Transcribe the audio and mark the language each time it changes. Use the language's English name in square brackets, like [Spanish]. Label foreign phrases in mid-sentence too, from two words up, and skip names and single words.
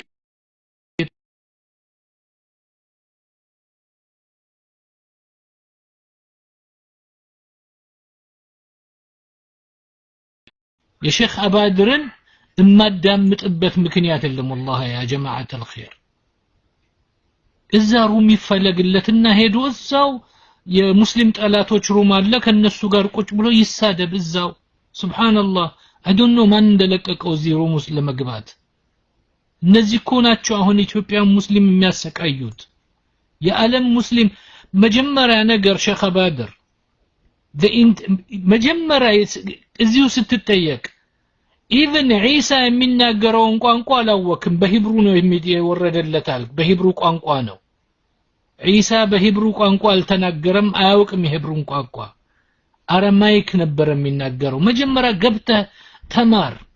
[Amharic] የሼኽ አባድርን እማዳምጥበት ምክንያት የለም [Arabic] والله يا جماعه الخير [Amharic] እዛ ሩም ይፈለግለትና ሄዶ እዛው የሙስሊም ጠላቶች ሩም አለ ከነሱ ጋር ቁጭ ብሎ ይሳደብ እዛው ሱብሃንአላህ [English] I don't know [Amharic] ማን እንደለቀቀው እዚህ ሩም ውስጥ ለመግባት እነዚህ እኮ ናቸው አሁን ኢትዮጵያ ሙስሊም የሚያሰቃዩት የዓለም ሙስሊም መጀመሪያ ነገር ሼኽ አባድር መጀመሪያ እዚሁ ስትጠየቅ even ዒሳ የሚናገረውን ቋንቋ አላወቅም በሂብሩ ነው የሚወረደለታል በሂብሩ ቋንቋ ነው ዒሳ በሂብሩ ቋንቋ አልተናገረም አያውቅም የሂብሩን ቋንቋ አረማይክ ነበር የሚናገረው መጀመሪያ ገብተህ ተማር